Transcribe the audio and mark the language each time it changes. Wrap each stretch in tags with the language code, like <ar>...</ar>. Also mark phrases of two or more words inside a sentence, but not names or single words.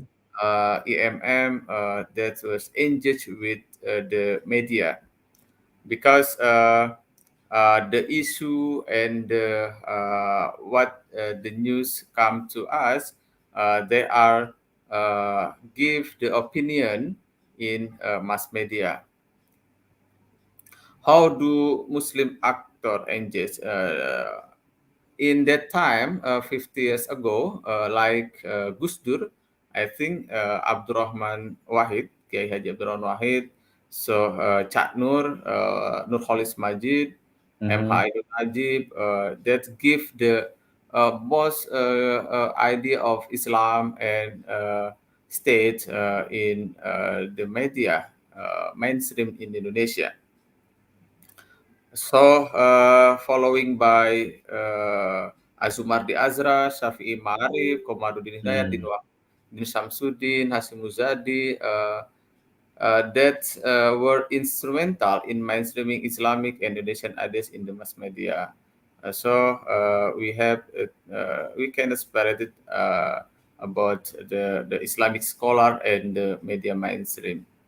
<en>EMM, that was engaged with the media because the issue and what the news come to us, they are give the opinion in mass media. How do Muslim actor engage? In that time, 50 years ago, like Gus Dur, I think Abdurrahman Wahid, Kiai Haji Abdurrahman Wahid, so Cak Nur, Nurholis Majid, M. Mm-hmm. Haidul Najib, that give the most idea of Islam and state in the media mainstream in Indonesia. So, following by Azumardi Azra, Syafi'i Ma'arif, Komarudin Hidayat, Mm. Din Samsudin, Hasim Muzadi, that were instrumental in mainstreaming Islamic and Indonesian ideas in the mass media. So we can separate it about the Islamic scholar and the media mainstream.</en>